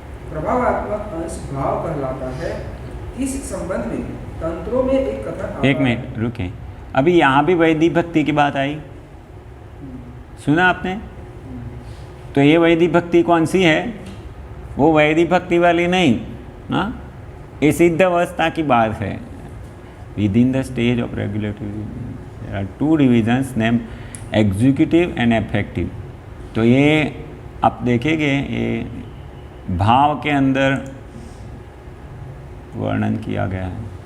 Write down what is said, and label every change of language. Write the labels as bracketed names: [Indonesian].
[Hindi] प्रभावात्मक अंश भाव कहलाता है। इस संबंध में तंत्रों में एक कथन। एक मिनट रुके, अभी यहाँ भी वैदिक भक्ति की बात आई, सुना आपने? तो ये वैदिक भक्ति कौन सी है? वो वैदिक भक्ति वाली नहीं, हाँ, ये सिद्ध अवस्था की बात है। [English] Within the stage of regulatory, there are two divisions named executive and effective. [Hindi] तो ये आप देखेंगे, ये भाव के अंदर वर्णन किया गया है।